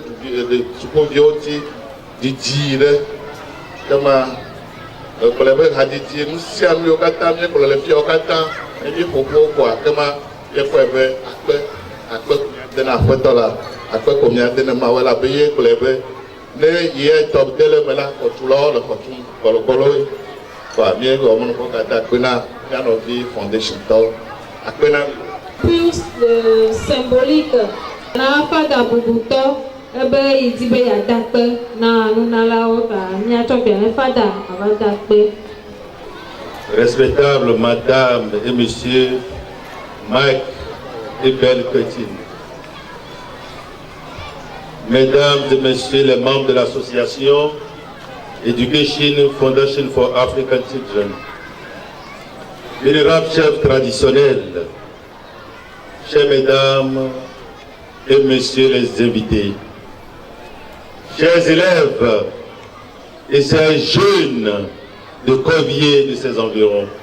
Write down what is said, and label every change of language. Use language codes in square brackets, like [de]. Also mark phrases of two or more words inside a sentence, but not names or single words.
[ee] ɖe sukuviwo ŋuti didi ɖe kema gblɔ be hadzidzi nu sia nu yiwo katã míegblɔ le fiawo katã evi ƒoƒo koa kema míekɔe be akpe dena aƒetɔ la akpe ko míade ne Mawu la be ye gblɔe be ne yia tɔ de le me la xɔtulawo le xɔ tum gbɔlɔgbɔlɔwoe koa míewɔ mɔnukpɔ katã akpe na mía nɔvi foundation tɔwo akpe na. [fr] Plus le symbolique [ee] na fada bubutɔ ebe yi di be yeadakpe na nunalawo ta míatsɔ gbea ne fada ava dakpe. [fr] Respectable Madame et Monsieur Mike et Belle Petine, Mesdames et Messieurs les membres de l'association Education Foundation for African Children, vénérables chefs traditionnels, chers Mesdames et Messieurs les invités, chers élèves et chers jeunes de Corvier et de ses environs,